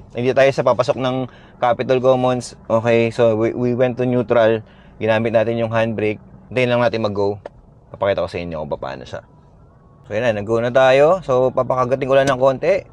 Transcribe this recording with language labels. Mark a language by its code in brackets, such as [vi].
[tl] Hindi tayo sa papasok ng Capitol Commons. [en] Okay, so we went to neutral. [tl] Ginamit natin yung handbrake. Hintayin lang natin mag-go. Papakita ko sa inyo kung paano siya. So yun na, nag-go na tayo. So papakagating ko lang ng konti.